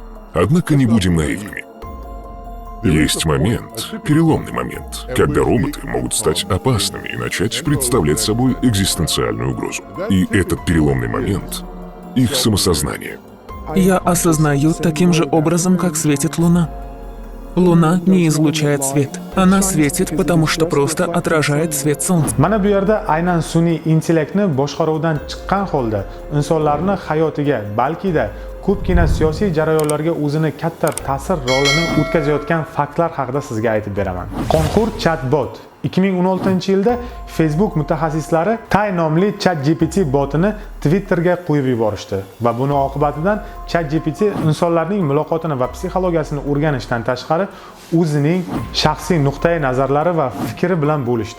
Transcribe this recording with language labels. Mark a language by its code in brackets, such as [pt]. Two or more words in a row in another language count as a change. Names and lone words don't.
[ru] Однако не будем наивными. Есть момент, переломный момент, когда роботы могут стать опасными и начать представлять собой экзистенциальную угрозу. И этот переломный момент — их самосознание. Я осознаю таким же образом, как светит Луна. Луна не излучает свет. Она светит, потому что просто отражает свет Солнца. [uz] Mana bu yerda aynan sun'iy intellektni boshqaruvdan chiqqan holda insonlarning hayotiga, balki-da ko'pgina siyosiy jarayonlarga o'zini katta ta'sir rolini o'tkazayotgan faktlar haqida sizga aytib beraman. Qonxo'r chatbot 2016-yilda Facebook mutaxassislari Tay nomli ChatGPT botini Twitterga qo'yib yuborishdi va buni oqibatidan ChatGPT insonlarning muloqotini va psixologiyasini o'rganishdan tashqari o'zining shaxsiy nuqtai nazarlari va fikri bilan bo'lishdi.